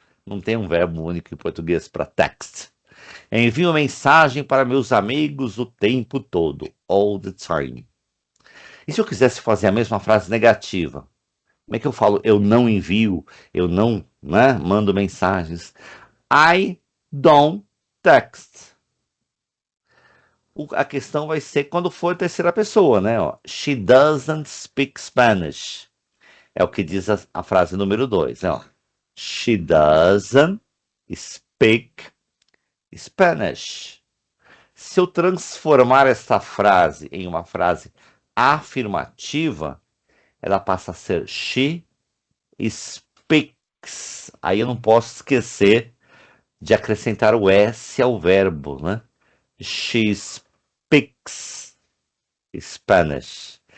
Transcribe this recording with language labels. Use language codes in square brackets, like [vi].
[pt] Não tem um verbo único em português para text. Envio mensagem para meus amigos o tempo todo. [en] All the time. [pt] E se eu quisesse fazer a mesma frase negativa? Como é que eu falo? Eu não envio, eu não, né, mando mensagens. [en] I don't text. [pt] A questão vai ser quando for terceira pessoa, né? Ó. [en] She doesn't speak Spanish. [pt] É o que diz a frase número 2, né? Ó. [en] She doesn't speak Spanish. [pt] Se eu transformar essa frase em uma frase afirmativa, ela passa a ser [en] she speaks. [pt] Aí eu não posso esquecer de acrescentar o S ao verbo, né? [en] She speaks Spanish.